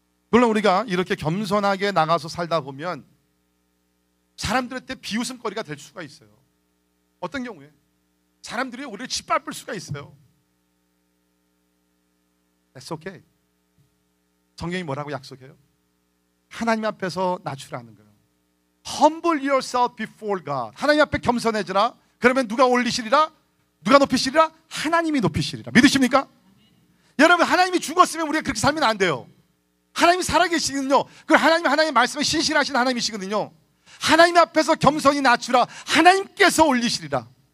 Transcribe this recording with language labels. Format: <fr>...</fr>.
<ko>물론 우리가 이렇게 겸손하게 나가서 살다 보면 사람들한테 비웃음거리가 될 수가 있어요. 어떤 경우에 사람들이 우리를 짓밟을 수가 있어요.</ko> <en>That's okay.</en> <ko>성경이 뭐라고 약속해요? 하나님 앞에서 낮추라는 거예요.</ko> <en>Humble yourself before God.</en> <ko>하나님 앞에 겸손해지라. 그러면 누가 올리시리라? 누가 높이시리라? 하나님이 높이시리라. 믿으십니까? 여러분, 하나님이 죽었으면 우리가 그렇게 살면 안 돼요. 하나님이 살아계시거든요. 그 하나님의 말씀에 신실하신 하나님이시거든요. 하나님 앞에서 겸손히 낮추라. 하나님께서 올리시리라.</ko>